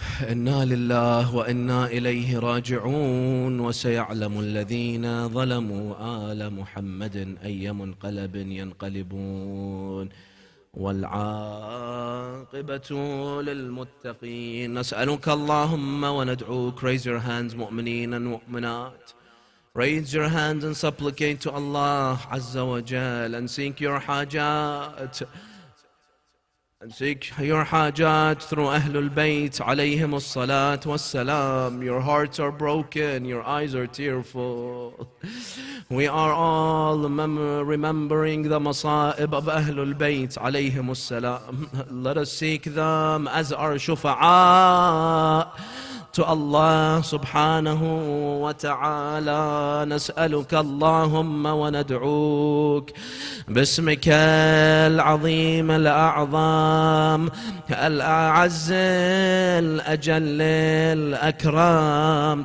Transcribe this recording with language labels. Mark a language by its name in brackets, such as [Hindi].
[Arabic] إنا لله وإنا إليه راجعون. وسيعلم الذين ظلموا آل محمد أي منقلب ينقلبون والعاقبة للمتقين. نسألك اللهم وندعوك. [English] Raise your hands مؤمنين and مؤمنات. Raise your hands and supplicate to Allah Azza wa Jal and seek your hajat. And seek your hajat through Ahlul Bayt alayhim as-salat was-salam. Your hearts are broken, your eyes are tearful. We are all remembering the masa'ib of Ahlul Bayt alayhim as-salam. Let us seek them as our shufa'a to Allah subhanahu wa ta'ala. [Arabic] نسألك اللهم وندعوك باسمك العظيم الأعظم الأعز الأجل الأكرم.